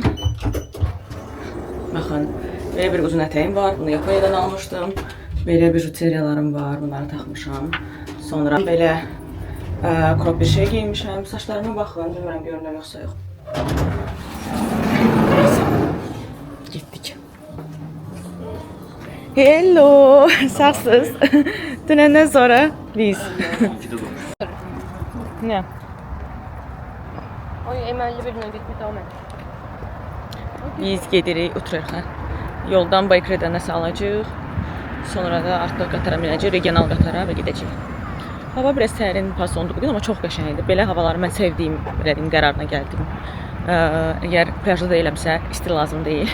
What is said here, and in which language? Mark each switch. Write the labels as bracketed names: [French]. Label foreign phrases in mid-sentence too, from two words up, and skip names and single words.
[Azerbaijani] Baxın, belə bir uzun ətəyim var, bunu Yaponiyadan almışdım. Belə bir juteriyalarım var, bunları taxmışam. Sonra belə crop bir şey giyinmişəm. Saçlarıma baxın, bilmirəm görünür yoxsa yox. Neyse, getdik. [English] Hello, [Azerbaijani] sağsınız. Dünəndən sonra biz. Ne? [Turkish] Oy, emelli birine gitmiş tamam. [Azerbaijani] Biz gedirik Utrexə. Yoldan Baykrədə nəsə alacağıq. Sonra da artıq qatara minəcəyik, regional qatara və gedəcəyik. Hava biraz sərin, pasondu bugün, amma çox qəşəngdir. Belə havaları mən sevdiyim, belə deyim, qərarına gəldim. Əgər plyajda deyiləmsə, isti lazım deyil.